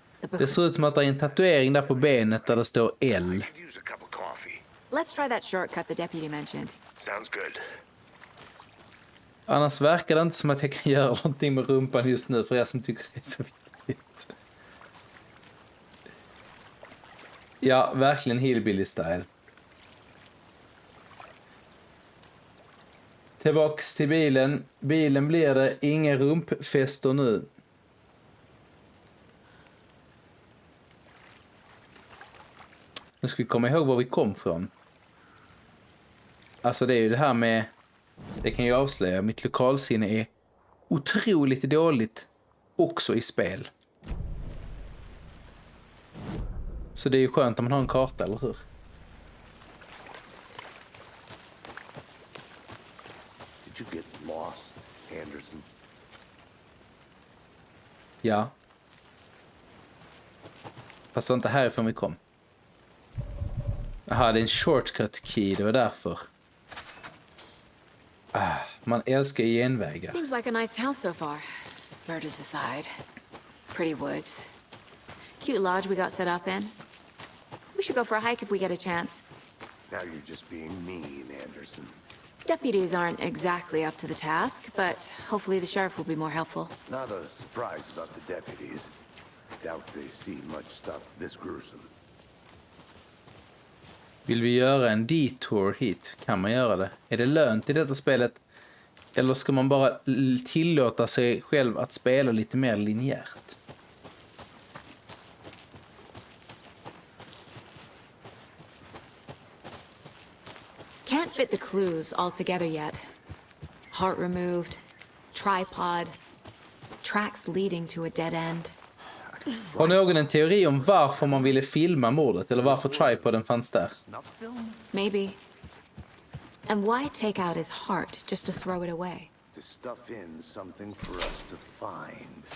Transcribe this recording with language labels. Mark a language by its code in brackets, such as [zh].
[sv] Det ser ut som att det är en tatuering där på benet där det står L. [en] Let's try that shortcut the deputy mentioned. Sounds good. [sv] Annars verkar det inte som att jag kan göra någonting med rumpan just nu för er som tycker det är så viktigt. Ja, verkligen [en] hillbilly style. [sv] Tillbaks till bilen. Bilen blir det inga rumpfester nu. Nu ska vi komma ihåg var vi kom från. Alltså det är ju det här med... Det kan ju avslöja. Mitt lokalsinne är otroligt dåligt också i spel. Så det är ju skönt om man har en karta, eller hur? [en] Did you get lost, Anderson? [sv] Ja. Fast det var inte härifrån vi kom. Jaha, det är en shortcut key, det var därför. Man älskar genvägar. [en] Seems like a nice town so far. Murders aside. Pretty woods. Cute lodge we got set up in. We should go for a hike if we get a chance. Now you're just being mean, Anderson. Deputies aren't exactly up to the task, but hopefully the sheriff will be more helpful. Not a surprise about the deputies. Doubt they see much stuff this gruesome. [sv] Vill vi göra en detour hit? Kan man göra det? Är det lönt i detta spelet? Eller ska man bara tillåta sig själv att spela lite mer linjärt? [en] Can't fit the clues all together yet. Heart removed, tripod, tracks leading to a dead end. [sv] Har någon en teori om varför man ville filma mordet? Eller varför tripoden fanns där? [en] Maybe. And why take out his heart just to throw it away? To stuff in something for us to find.